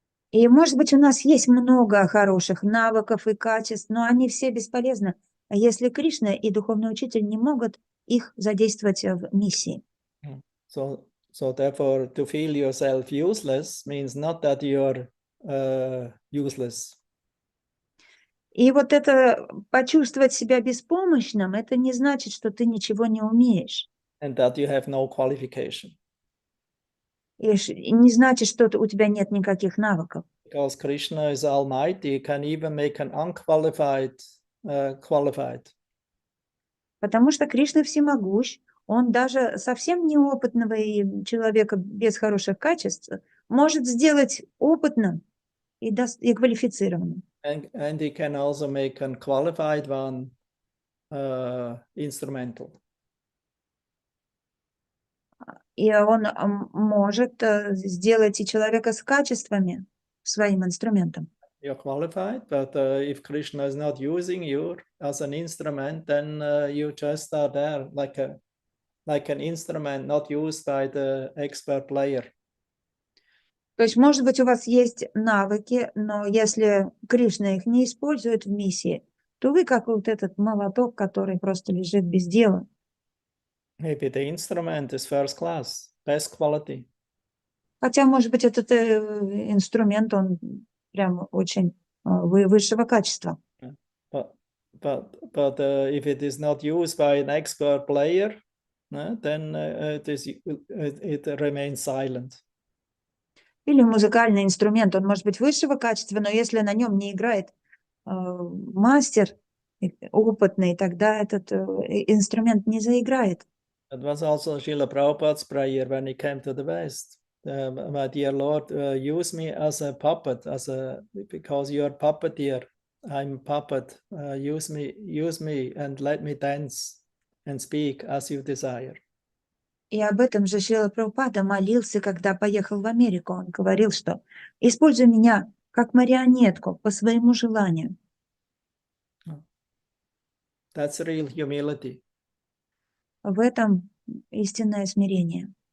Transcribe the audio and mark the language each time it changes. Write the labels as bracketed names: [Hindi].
[Russian] И, может быть, у нас есть много хороших навыков и качеств, но они все бесполезны, если Кришна и духовный учитель не могут их задействовать в миссии. [English] So therefore, to feel yourself useless means not that you're useless. [Russian] И вот это почувствовать себя беспомощным, это не значит, что ты ничего не умеешь. [English] And that you have no qualification. [Russian] И не значит, что у тебя нет никаких навыков. [English] Because Krishna is almighty, he can even make an unqualified qualified. [Russian] Потому что Кришна всемогущ, он даже совсем неопытного человека без хороших качеств может сделать опытным и квалифицированным. [English] And he can also make an qualified one instrumental. [Russian] И он может сделать и человека с качествами своим инструментом. [English] You're qualified, but if Krishna is not using you as an instrument, then you just are there like an instrument not used by the expert player. [Russian] То есть, может быть, у вас есть навыки, но если Кришна их не использует в миссии, то вы как вот этот молоток, который просто лежит без дела. [English] Maybe the instrument is first class, best quality. [Russian] Хотя, может быть, этот инструмент, он прям очень высшего качества. [English] But if it is not used by an expert player, then it remains silent. [Russian] Или музыкальный инструмент, он может быть высшего качества, но если на нем не играет мастер опытный, тогда этот инструмент не заиграет. [English] That was also Srila Prabhupada's prayer when he came to the West. My dear Lord, use me as a puppet, because you are puppeteer. I'm puppet. Use me and let me dance and speak as you desire. [Russian] И об этом же Шрила Прабхупада молился, когда поехал в Америку. Он говорил, что используй меня как марионетку по своему желанию. [English] That's real humility. [Russian] В этом истинное смирение.